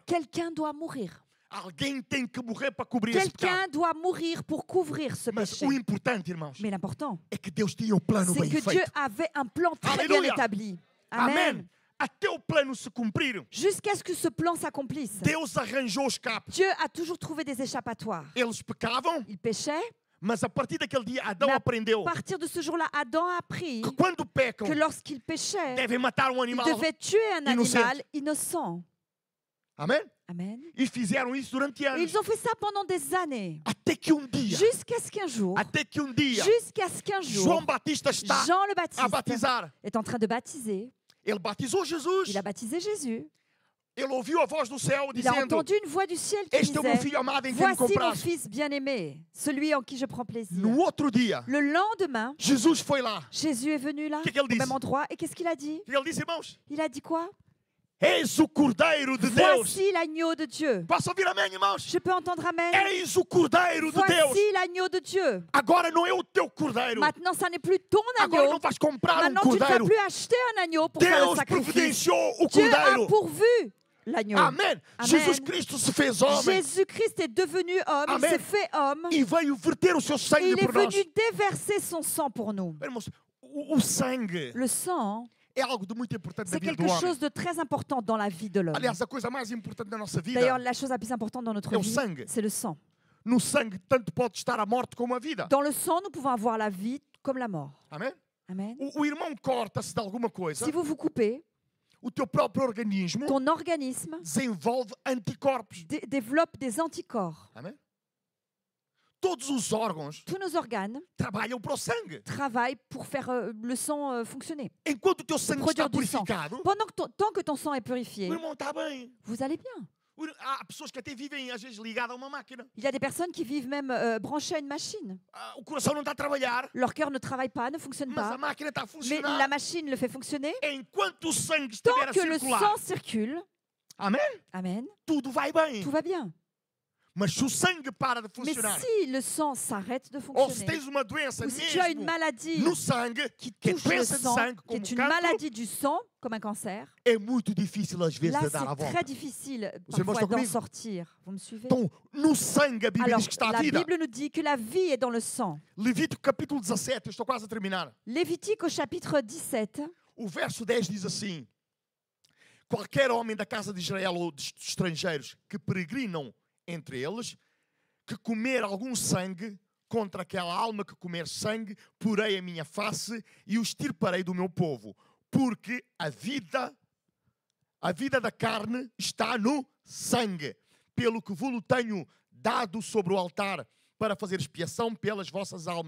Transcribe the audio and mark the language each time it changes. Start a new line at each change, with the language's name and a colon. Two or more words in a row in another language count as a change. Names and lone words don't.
French: Quelqu'un doit mourir.
Portuguese: Alguém tem que morrer para cobrir esse pecado.
French: Quelqu'un doit mourir pour couvrir ce
Portuguese: Mas
French: péché.
Portuguese: o importante, irmãos,
French: Mais l'important,
Portuguese: é que Deus tinha o plano
French: c'est
Portuguese: bem
French: que Dieu
Portuguese: feito.
French: avait un plan très Alléluia. bien établi.
Portuguese: Amém.
French: Amen.
Portuguese: Até o plano se cumprir,
French: Jusqu'à ce que ce plan s'accomplisse.
Portuguese: Deus arranjou o escape.
French: Dieu a toujours trouvé des échappatoires.
Portuguese: Eles pecavam,
French: Ils péchaient.
Portuguese: mas a partir daquele dia Adão
French: Mais
Portuguese: aprendeu
French: À partir de ce jour-là, Adam a appris
Portuguese: que quando pecam,
French: que lorsqu'il péchait,
Portuguese: devem matar
French: il
Portuguese: animal.
French: devait tuer un innocent. animal innocent.
Portuguese: Amém?
French: Amen.
Portuguese: E fizeram isso durante
French: Et
Portuguese: anos.
French: ils ont fait ça pendant des années.
Portuguese: Até que dia,
French: Jusqu'à ce qu'un jour, jusqu'à ce qu'un
Portuguese: João
French: jour,
Portuguese: Batista está
French: Jean le
Portuguese: a
French: Baptiste
Portuguese: batizar.
French: est en train de baptiser.
Portuguese: Ele batizou Jesus.
French: Il a baptisé Jésus.
Portuguese: Ele ouviu a voz do céu
French: Il a
Portuguese: dizendo:
French: entendu une voix du ciel qui
Portuguese: Este é o meu
French: disait:
Portuguese: filho amado em quem me
French: Voici mon
Portuguese: compraste.
French: fils bien-aimé, celui en qui je prends plaisir.
Portuguese: No outro dia,
French: Le lendemain,
Portuguese: Jesus foi lá.
French: Jésus est venu là,
Portuguese: Que ele
French: au
Portuguese: disse?
French: même endroit, et qu'est-ce qu'il a dit?
Portuguese: E ele disse: Irmãos,
French: Il a dit quoi?
Portuguese: eis o Cordeiro de Deus.
French: Voici l'agneau de Dieu.
Portuguese: Posso ouvir amém, irmãos?
French: Je peux entendre Amen?
Portuguese: Eis o Cordeiro de Deus.
French: Voici l'agneau de Dieu.
Portuguese: Agora não é o teu cordeiro.
French: Maintenant, ça n'est plus ton
Portuguese: Agora
French: agneau.
Portuguese: não vais comprar
French: Maintenant, tu ne vas
Portuguese: cordeiro.
French: plus acheter un agneau pour faire le
Portuguese: Deus
French: sacrifice.
Portuguese: providenciou o
French: Dieu a
Portuguese: cordeiro.
French: pourvu l'agneau.
Portuguese: Amém. Amém. Jesus Cristo se fez homem
French: Jésus-Christ est devenu homme, Amen. il s'est fait homme,
Portuguese: e veio verter o seu
French: et
Portuguese: sangue
French: il est
Portuguese: por nós.
French: venu déverser son sang pour nous.
Portuguese: Irmãos, o sangue
French: Le sang,
Portuguese: é algo de muito importante na
French: c'est
Portuguese: vida
French: quelque
Portuguese: do homem.
French: chose de très important dans la vie de l'homme.
Portuguese: Aliás, a coisa mais importante da nossa vida,
French: D'ailleurs, la chose la plus importante dans notre
Portuguese: É o
French: vie,
Portuguese: sangue.
French: c'est le sang.
Portuguese: no sangue, tanto pode estar a morte como a vida.
French: Dans le sang, nous pouvons avoir la vie comme la mort.
Portuguese: Amém?
French: Amen.
Portuguese: O irmão corta-se de alguma coisa,
French: Si vous vous coupez,
Portuguese: o teu próprio organismo
French: ton organisme
Portuguese: desenvolve anticorpos.
French: développe des anticorps.
Portuguese: Amém? Todos os órgãos
French: Tous nos organes
Portuguese: trabalham para o sangue.
French: travaillent pour faire le sang fonctionner.
Portuguese: Enquanto o teu sangue está
French: Produire du sang.
Portuguese: purificado,
French: Tant que ton sang est
Portuguese: o
French: purifié,
Portuguese: irmão está bem.
French: vous allez bien.
Portuguese: Há pessoas que até vivem, às vezes, ligadas a uma máquina.
French: Il y a des personnes qui vivent même branchées à une machine.
Portuguese: O coração não está a trabalhar,
French: Leur cœur ne travaille pas, ne fonctionne
Portuguese: mas a
French: pas,
Portuguese: máquina está a
French: mais
Portuguese: funcionar.
French: la machine le fait fonctionner.
Portuguese: Enquanto o sangue estiver
French: Tant
Portuguese: a
French: que le
Portuguese: circular,
French: sang circule,
Portuguese: amém?
French: amen,
Portuguese: Tudo vai bem.
French: tout va bien.
Portuguese: Mas se o sangue para de
French: Mais
Portuguese: funcionar,
French: si le sang s'arrête de
Portuguese: ou se
French: fonctionner,
Portuguese: tens uma doença
French: ou si tu as une
Portuguese: mesmo
French: maladie
Portuguese: no sangue,
French: qui
Portuguese: que é
French: touche le
Portuguese: doença de
French: sang,
Portuguese: sangue,
French: qui
Portuguese: como
French: est une
Portuguese: cancro,
French: maladie du sang, comme un cancer,
Portuguese: é muito difícil às vezes
French: là
Portuguese: de dar a
French: c'est
Portuguese: volta.
French: très difficile
Portuguese: Os irmãos
French: parfois
Portuguese: estão
French: d'en
Portuguese: comigo?
French: sortir. Vous me suivez?
Portuguese: Então, no sangue a Bíblia
French: Alors,
Portuguese: diz que está a
French: la
Portuguese: vida.
French: Bible nous dit que la vie est dans le sang.
Portuguese: Levítico capítulo 17, eu estou quase a terminar.
French: Lévitique au chapitre 17,
Portuguese: O verso 10 diz assim: qualquer homem da casa de Israel ou de estrangeiros que peregrinam entre eles, que comer algum sangue, contra aquela alma que comer sangue, porei a minha face e o extirparei do meu povo, porque a vida da carne está no sangue, pelo que vos tenho dado sobre o altar para fazer expiação pelas vossas almas.